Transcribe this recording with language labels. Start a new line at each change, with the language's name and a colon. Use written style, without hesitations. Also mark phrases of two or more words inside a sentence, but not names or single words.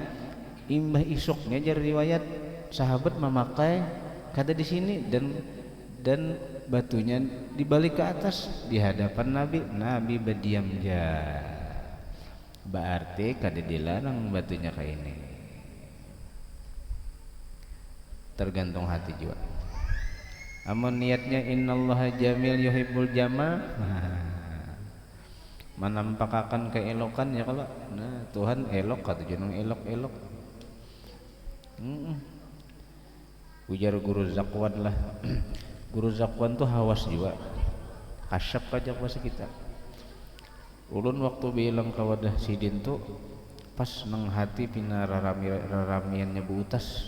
Banjar: Buktinya imbah isuknya jar riwayat sahabat memakai kata di sini dan batunya dibalik ke atas di hadapan Nabi berdiam ya. Berarti kada dilarang batunya kayak ini. Tergantung hati juga. Amun niatnya
Arabic: innallaha jamil yuhibbul jamal,
Banjar: menampakkan keelokan ya kalau nah Tuhan elok kata jeneng elok-elok. Ujar guru Zakwan lah. Guru Zakwan tuh hawas juga. Kasyap aja bahasa kita. Ulun waktu bilang ke wadah sidin tuh pas nang hati pina raramiannya Bu Utas.